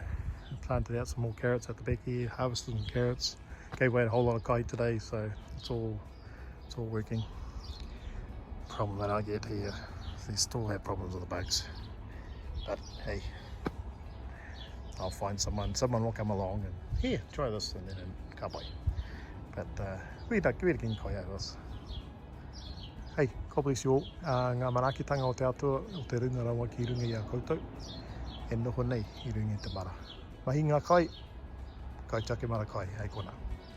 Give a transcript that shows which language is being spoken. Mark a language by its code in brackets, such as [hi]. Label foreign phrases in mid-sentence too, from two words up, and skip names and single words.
[en] I planted out some more carrots at the back here, harvested some carrots, gave away a whole lot of kai today, so it's all working. Problem that I get here, they still have problems with the bugs, but hey, I'll find someone will come along and here, try this, and then [mi] ka pai. [en] But we don't king kai out of this. Hey, God bless you all. [mi] Ngā manaakitanga o te atua, o te runga rawa ki runga i a koutou, e noho nei i runga i te mara. Mahi ngā kai, kai take mara kai, hei kona.